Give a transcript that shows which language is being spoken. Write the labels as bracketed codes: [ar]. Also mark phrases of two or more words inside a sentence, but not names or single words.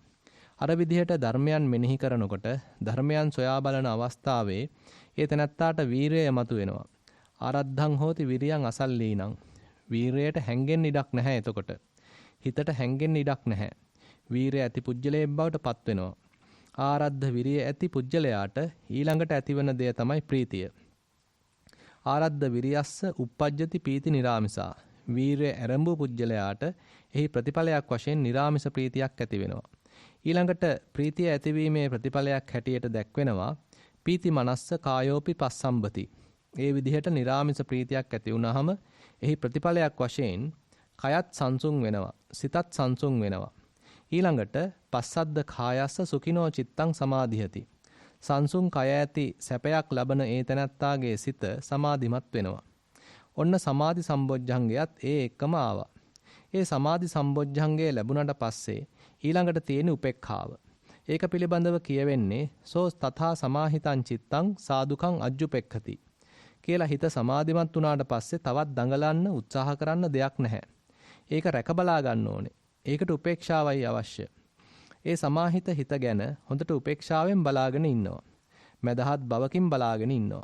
[si] අර විදිහට ධර්මයන් මෙනෙහි කරනකොට ධර්මයන් සොයා බලන අවස්ථාවේ ඒ තැනත්තාට වීරිය මතු වෙනවා. [pi] ආරද්ධං හෝති විරියං අසල්ලීනං. [si] වීරයට හැංගෙන්න ඉඩක් නැහැ එතකොට. හිතට හැංගෙන්න ඉඩක් නැහැ. වීරය ඇති පුජ්‍යලයෙන් බවට පත් වෙනවා. ආරද්ධ විරිය ඇති පුජ්‍යලයාට ඊළඟට ඇතිවන දෙය තමයි ප්‍රීතිය. [pi] ආරද්ධ විරියස්ස uppajjati පීති නිරාමිසා. [si] වීරය ආරම්භ පුජ්‍යලයාට එහි ප්‍රතිඵලයක් වශයෙන් නිරාමිස ප්‍රීතියක් ඇති වෙනවා. ඊළඟට ප්‍රීතිය ඇතිවීමේ ප්‍රතිඵලයක් හැටියට දැක්වෙනවා [pi] පීති මනස්ස කායෝපි පස්සම්බති. [si] ඒ විදිහට නිරාමිස ප්‍රීතියක් ඇති වුනහම එහි ප්‍රතිඵලයක් වශයෙන් කයත් සංසුන් වෙනවා. සිතත් සංසුන් වෙනවා. [pi] ඊළඟට පස්සද්ද කායස්ස සුඛිනෝ චිත්තං සමාධියති. [si] සංසුන් කය ඇති සැපයක් ලබන ඒ තැනැත්තාගේ සිත සමාධිමත් වෙනවා. ඔන්න සමාධි සම්බොජ්ජංගයත් ඒ එක්කම ආවා. ඒ සමාධි සම්බොජ්ජංගය ලැබුණට පස්සේ ඊළඟට තියෙන උපේක්ඛාව. ඒක පිළිබඳව කියවෙන්නේ [pi] සෝ තථා සමාහිතං චිත්තං සාදුකං අජ්ජුපෙක්ඛති. [si] කියලා හිත සමාධිමත් වුණාට පස්සේ තවත් දඟලන්න උත්සාහ කරන්න දෙයක් නැහැ. ඒක රැක බලා ගන්න ඕනේ. ඒකට උපේක්ෂාවයි අවශ්‍ය. ඒ සමාහිත හිත ගැන හොඳට උපේක්ෂාවෙන් බලාගෙන ඉන්නවා. මදහත් බවකින් බලාගෙන ඉන්නවා.